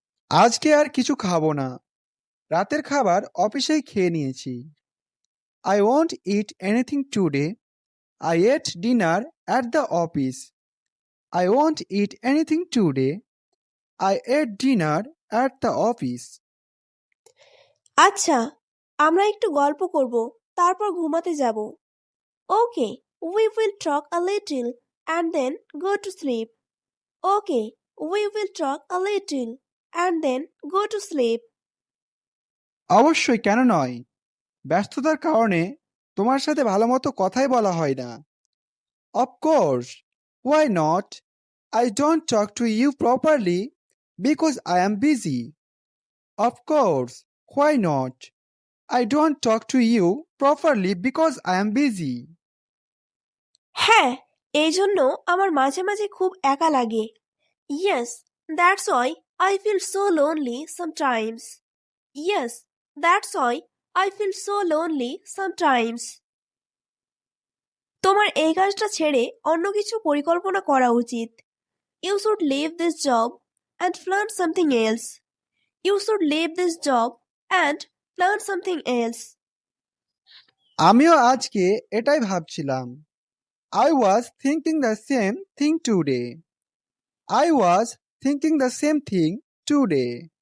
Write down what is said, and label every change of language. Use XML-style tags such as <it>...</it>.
<bn>আজকে আর কিছু খাবো না। রাতের খাবার অফিসেই খেয়ে নিয়েছি।</bn> <en>I won't eat anything today. I ate dinner at the office. I won't eat anything today. I ate dinner at the office.</en> <bn>আচ্ছা, আমরা একটু গল্প করব, তারপর ঘুমাতে যাব।</bn> <en>Okay, we will talk a little and then go to sleep. Okay, we will talk a little and then go to sleep.</en> <bn>অবশ্যই, কেন নয়? ব্যস্ততার কারণে তোমার সাথে ভালোমতো কথাই বলা হয় না।</bn> <en>Of course, why not? I don't talk to you properly because I am busy. Of course, why not? I don't talk to you properly because I am busy.</en> <bn>হ্যাঁ, এই জন্য আমার মাঝে মাঝে খুব একা লাগে।</bn> <en>Yes, that's why I feel so lonely sometimes. Yes, that's why I feel so lonely sometimes.</en> <bn>তোমার এই কাজটা ছেড়ে অন্য কিছু পরিকল্পনা করা উচিত।</bn> <en>You should leave this job and plan something else. You should leave this job and plan something else.</en> <bn>আমিও আজকে এটাই ভাবছিলাম।</bn> <en>I was thinking the same thing today. I was thinking the same thing today.</en>